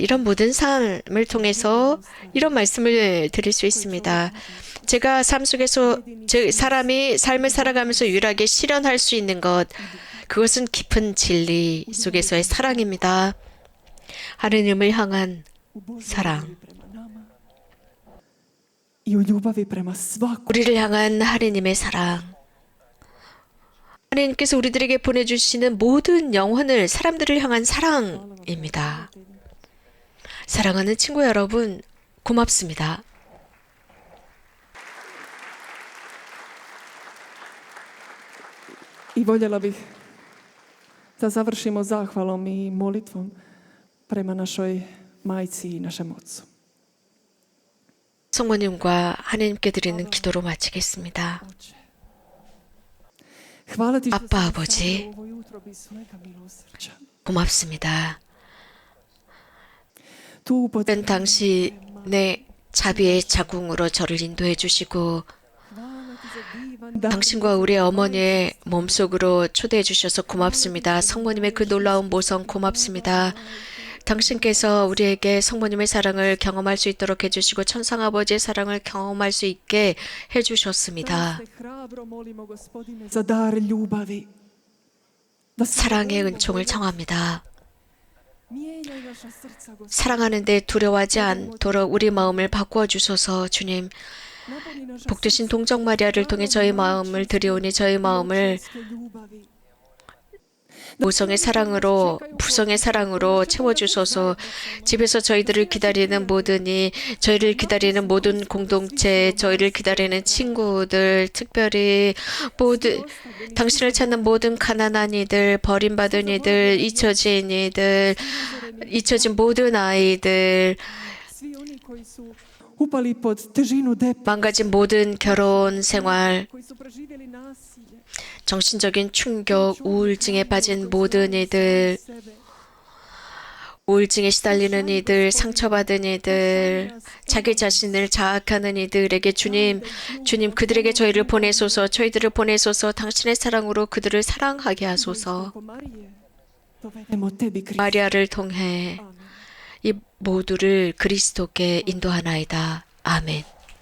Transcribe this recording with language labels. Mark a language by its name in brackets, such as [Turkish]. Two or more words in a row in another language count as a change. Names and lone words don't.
[Korean] 이런 모든 삶을 통해서 이런 말씀을 드릴 수 있습니다. 제가 삶 속에서 사람이 삶을 살아가면서 유일하게 실현할 수 있는 것, 그것은 깊은 진리 속에서의 사랑입니다. 하느님을 향한 사랑, [Croatian] I u ljubavi prema svakom [Korean] 우리를 향한 하느님의 사랑. 하느님께서 우리들에게 보내주시는 모든 영혼을 사람들을 향한 사랑입니다. 사랑하는 친구 여러분, 고맙습니다. [Croatian] I voljela bih da završimo zahvalom i molitvom prema našoj majci i našem ocu. [Korean] 성모님과 하느님께 드리는 기도로 마치겠습니다. [Croatian] Hvala ti što [Korean] 아빠, [Croatian] si [Korean] 아버지. [Croatian] stavio u ovoj utrobi svega milosrđa. [Korean] 고맙습니다. [Croatian] Tu upotrebi [Korean] 당신의 자비의 자궁으로 저를 인도해 주시고 [Croatian] hvala ti za divan dar. [Korean] 당신과 우리 어머니의 몸속으로 초대해 주셔서 고맙습니다. 성모님의 그 놀라운 모성 고맙습니다. 당신께서 우리에게 성모님의 사랑을 경험할 수 있도록 해주시고 천상아버지의 사랑을 경험할 수 있게 해주셨습니다. [Croatian] Da se hrabro molimo, Gospodine, za dar ljubavi. Da se [Korean] 사랑의 은총을 청합니다. [Croatian] mijenjaj naša srca, Gospodine. [Korean] 사랑하는데 두려워하지 않도록 우리 마음을 바꾸어 주소서. 주님, [Croatian] Napuni naša [Korean] 복되신 동정 마리아를 통해 저희 마음을 드리오니 저희 마음을 [Croatian] srca ljubavi. [Korean] 모성의 사랑으로 부성의 사랑으로 채워주소서. 집에서 저희들을 기다리는 모든이, 저희를 기다리는 모든 공동체, 저희를 기다리는 친구들, 특별히 모든 당신을 찾는 모든 가난한 이들, 버림받은 이들, 잊혀진 이들, 잊혀진 모든 아이들, [Croatian] Svi oni koji su upali pod težinu depresije, [Korean] 망가진 모든 결혼 생활, [Croatian] koji su preživjeli nasilje, [Korean] 정신적인 충격, 우울증에 빠진 모든 이들, [Croatian] sebe. [Korean] 우울증에 시달리는 이들, 상처받은 이들, 자기 자신을 자학하는 이들에게 주님 그들에게 저희를 보내소서, 저희들을 보내소서. 당신의 사랑으로 그들을 사랑하게 하소서. [Croatian] Preko Marije dovedemo tebi Krist. [Korean] 마리아를 통해 Amen. 이 모두를 그리스도께 인도하나이다. 아멘.